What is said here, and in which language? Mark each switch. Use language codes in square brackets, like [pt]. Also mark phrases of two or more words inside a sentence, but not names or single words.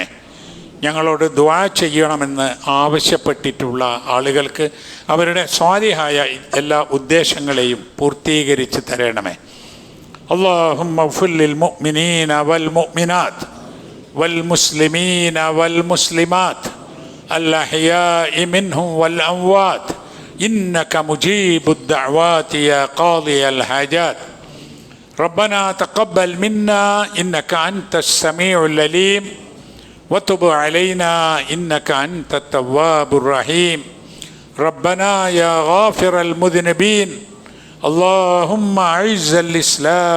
[ml] ഞങ്ങളോട് ദുആ ചെയ്യണമെന്ന് ആവശ്യപ്പെട്ടിട്ടുള്ള ആളുകൾക്ക് അവരുടെ സ്വാലിഹായ എല്ലാ ഉദ്ദേശങ്ങളെയും പൂർത്തീകരിച്ച് തരണമേ. [ar] اللهم اغفر للمؤمنين والمؤمنات والمسلمين والمسلمات الأحياء منهم والأموات إنك مجيب الدعوات يا قاضي الحاجات ربنا تقبل منا إنك أنت السميع العليم وتب علينا إنك أنت التواب الرحيم ربنا يا غافر المذنبين اللهم أعز الإسلام